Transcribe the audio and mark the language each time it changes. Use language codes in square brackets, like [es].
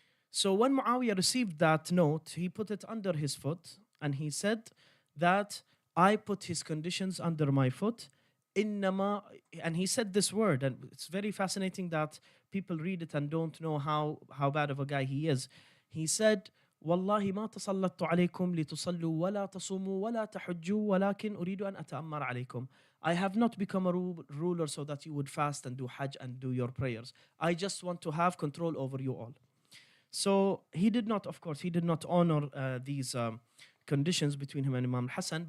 [en] So when Muawiyah received that note, he put it under his foot and he said that I put his conditions under my foot. Innama, and he said this word, and it's very fascinating that people read it and don't know how bad of a guy he is. He said, [ar] والله ما تسلطت عليكم لتصلوا ولا تصوموا ولا تحجوا ولكن أريد أن أتأمر عليكم. [en] I have not become a ruler so that you would fast and do hajj and do your prayers. I just want to have control over you all. So he did not, of course, he did not honor these conditions between him and Imam Hassan.